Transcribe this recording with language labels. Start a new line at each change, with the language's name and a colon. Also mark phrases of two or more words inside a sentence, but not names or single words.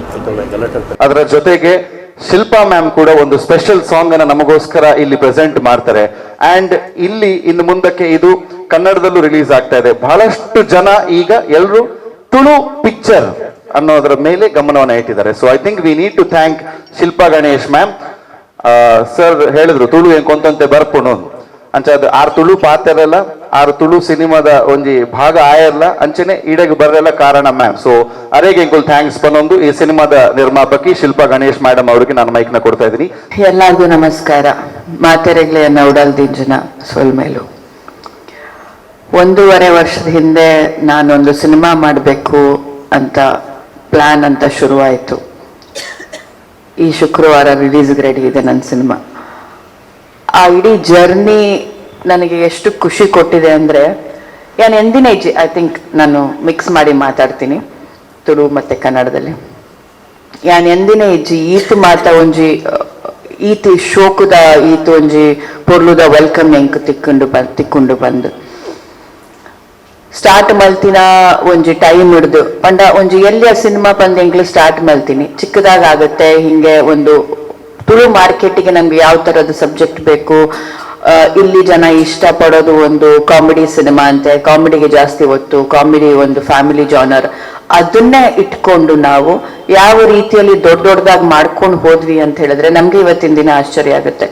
Kannada: ಅದರ ಜೊತೆಗೆ ಶಿಲ್ಪಾ ಮ್ಯಾಮ್ ಕೂಡ ಒಂದು ಸ್ಪೆಷಲ್ ಸಾಂಗ್ ಅನ್ನ ನಮಗೋಸ್ಕರ ಇಲ್ಲಿ ಪ್ರೆಸೆಂಟ್ ಮಾಡ್ತಾರೆ. ಅಂಡ್ ಇಲ್ಲಿ ಇನ್ನು ಮುಂದಕ್ಕೆ ಇದು ಕನ್ನಡದಲ್ಲೂ ರಿಲೀಸ್ ಆಗ್ತಾ ಇದೆ. ಬಹಳಷ್ಟು ಜನ ಈಗ ಎಲ್ಲರೂ ತುಳು ಪಿಕ್ಚರ್ ಅನ್ನೋದರ ಮೇಲೆ ಗಮನವನ್ನು ಇಟ್ಟಿದ್ದಾರೆ.
English: So I think we need to thank Shilpa Ganesh ma'am.
Tulu: ಸರ್ ಹೇಳಿದ್ರು ತುಳು ಏನ್ ಕೊಂತಂತೆ ಬರ್ಪುಣು ಅಂಚ ಅದು ಆರು ತುಳು ಪಾತ್ರಲ್ಲ, ಆರು ತುಳು ಸಿನಿಮಾದ ಒಂಜಿ ಭಾಗ ಆಯಲ್ಲ ಅಂಚನೆ ಈಡೆಗೆ ಬರಲ್ಲ ಕಾರಣ ಮ್ಯಾಮ್. ಸೊ ಅರೆಗೆ ಎಂಕುಲ್ ಥ್ಯಾಂಕ್ಸ್ ಪನ್ನೊಂದು
Kannada: ಈ ಸಿನಿಮಾದ ನಿರ್ಮಾಪಕಿ ಶಿಲ್ಪಾ ಗಣೇಶ್ ಮೇಡಮ್ ಅವರಿಗೆ ನಾನು ಮೈಕ್ ನ ಕೊಡ್ತಾ ಇದ್ದೀನಿ. ಎಲ್ಲರಿಗೂ ನಮಸ್ಕಾರ.
Tulu: ಮಾತೆರೆಗ್ಲೆಯನ್ನ ಉಡಲ್ದಿಂಜನ ಸೊಲ್ಮೇಲು
Kannada: 1.5 ವರ್ಷದ ಹಿಂದೆ ನಾನೊಂದು ಸಿನಿಮಾ ಮಾಡಬೇಕು ಅಂತ ಪ್ಲಾನ್ ಅಂತ ಶುರುವಾಯಿತು. ಈ ಶುಕ್ರವಾರ ರಿಲೀಸ್ಗೆ ರೆಡಿ ಇದೆ ನನ್ನ ಸಿನಿಮಾ. ಆ ಇಡೀ ಜರ್ನಿ ನನಗೆ ಎಷ್ಟು ಖುಷಿ ಕೊಟ್ಟಿದೆ ಅಂದರೆ, ನಾನು ಎಂದಿನ
English: I think
Kannada: ನಾನು ಮಿಕ್ಸ್ ಮಾಡಿ ಮಾತಾಡ್ತೀನಿ ತುಳು ಮತ್ತು ಕನ್ನಡದಲ್ಲಿ.
Tulu: ಯಾನ್ ಎಂದಿನ ಇಜ್ಜಿ ಈತು ಮಾತ ಒಂಜಿ ಈತಿ ಶೋಕುದ ಈತು ಒಂಜಿ ಪೊರ್ಲುದ ವೆಲ್ಕಮ್ ಎಂಕ್ ತಿಕ್ಕೊಂಡು ಬಂದು ಸ್ಟಾರ್ಟ್ ಮಲ್ತಿನ ಒಂಜಿ ಟೈಮ್ ಹಿಡ್ದು ಪಂಡ ಒಂಜಿ ಎಲ್ಲಿಯ ಸಿನಿಮಾ ಬಂದು ಎಂಕ್ಲು ಸ್ಟಾರ್ಟ್ ಮಲ್ತೀನಿ.
Kannada: ಚಿಕ್ಕದಾಗ ಆಗುತ್ತೆ ಹಿಂಗೆ ಒಂದು ತುಳು ಮಾರ್ಕೆಟಿಗೆ ನಮ್ಗೆ ಯಾವ ಥರದ ಸಬ್ಜೆಕ್ಟ್ ಬೇಕು. ಇಲ್ಲಿ ಜನ ಇಷ್ಟಪಡೋದು ಒಂದು ಕಾಮಿಡಿ ಸಿನಿಮಾ ಅಂತೆ, ಕಾಮಿಡಿಗೆ ಜಾಸ್ತಿ ಒತ್ತು, ಕಾಮಿಡಿ ಒಂದು ಫ್ಯಾಮಿಲಿ ಜಾನರ್. ಅದನ್ನೇ ಇಟ್ಕೊಂಡು ನಾವು ಯಾವ ರೀತಿಯಲ್ಲಿ ದೊಡ್ಡದಾಗಿ ಮಾಡ್ಕೊಂಡು ಹೋದ್ವಿ ಅಂತ ಹೇಳಿದ್ರೆ ನಮ್ಗೆ ಇವತ್ತಿನ ದಿನ ಆಶ್ಚರ್ಯ ಆಗುತ್ತೆ.